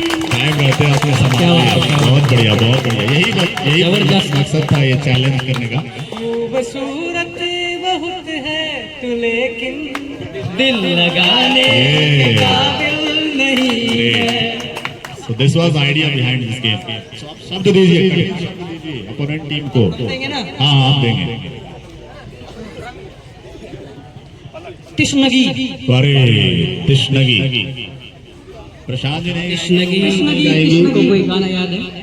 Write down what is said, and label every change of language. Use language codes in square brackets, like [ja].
[hi] Time रहते आपने संभाला। बहुत बढ़िया, बहुत बढ़िया। यही जबरदस्त मकसद था ये चैलेंज करने का। खूबसूरत बहुत है तू लेकिन दिल लगाने के काबिल नहीं है। [en] So this was the idea behind this game. [hi] So आप शब्द दीजिए अपोनेंट टीम को। देंगे ना? हाँ आप देंगे। तिश्नगी। अरे तिश्नगी। प्रशांत जी ने तिश्नगी को कोई गाना याद है?